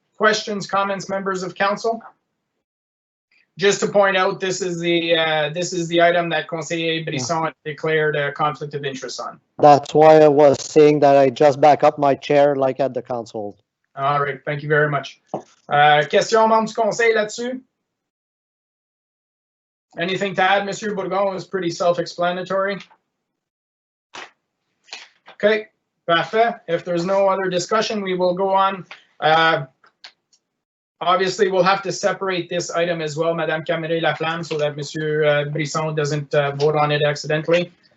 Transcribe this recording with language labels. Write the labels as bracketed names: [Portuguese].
[English] Questions, comments, members of council? Just to point out, this is the item that Conseiller Brisson declared a conflict of interest on. That's why I was saying that I just back up my chair like at the council. All right, thank you very much. [French] Question membres du conseil là-dessus? [English] Anything to add, Monsieur Bourgon? It was pretty self-explanatory. Okay, parfait. If there's no other discussion, we will go on. Obviously, we'll have to separate this item as well, Madame Caméré-Laflamme, so that Monsieur Brisson doesn't vote on it accidentally.